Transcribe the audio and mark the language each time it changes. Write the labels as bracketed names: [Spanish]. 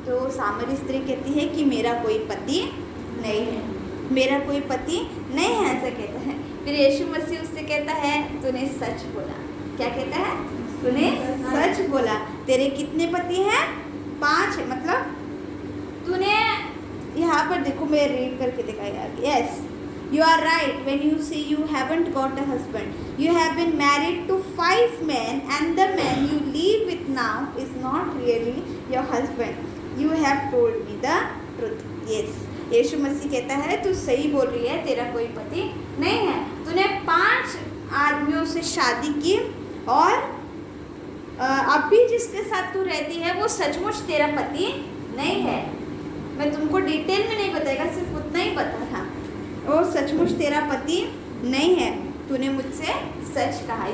[Hindi] तो सामरी स्त्री कहती है कि मेरा कोई पति नहीं है, मेरा कोई पति नहीं है, ऐसा कहता है। फिर यीशु मसीह उससे कहता है तूने सच बोला। क्या कहता है, तूने सच बोला। तेरे कितने पति हैं? 5 है। मतलब तूने यहाँ पर देखो, मैं रीड करके दिखाया। [English] Yes, you are right when you say you haven't got a husband. You have been married to 5 men and the man you live with now is not really your husband. You have told me the truth. [Hindi] Yes, यीशु मसीह कहता है तू सही बोल रही है, तेरा कोई पति नहीं है। तूने 5 आदमियों से शादी की और अभी जिसके साथ तू रहती है वो सचमुच तेरा पति नहीं है। मैं तुमको डिटेल में नहीं बताएगा, सिर्फ उतना ही बता था। वो सचमुच तेरा पति नहीं है, तूने मुझसे सच कहा।